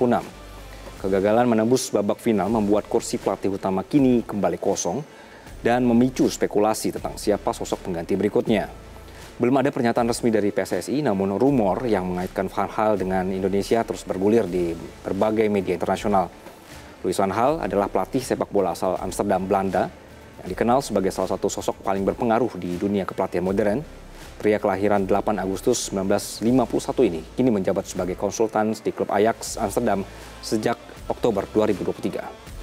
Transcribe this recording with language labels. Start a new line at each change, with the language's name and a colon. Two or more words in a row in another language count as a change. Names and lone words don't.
Indonesian: Kegagalan menembus babak final membuat kursi pelatih utama kini kembali kosong dan memicu spekulasi tentang siapa sosok pengganti berikutnya. Belum ada pernyataan resmi dari PSSI, namun rumor yang mengaitkan Van Gaal dengan Indonesia terus bergulir di berbagai media internasional. Louis van Gaal adalah pelatih sepak bola asal Amsterdam, Belanda, yang dikenal sebagai salah satu sosok paling berpengaruh di dunia kepelatihan modern. Pria kelahiran 8 Agustus 1951 ini kini menjabat sebagai konsultan di klub Ajax Amsterdam sejak Oktober 2023.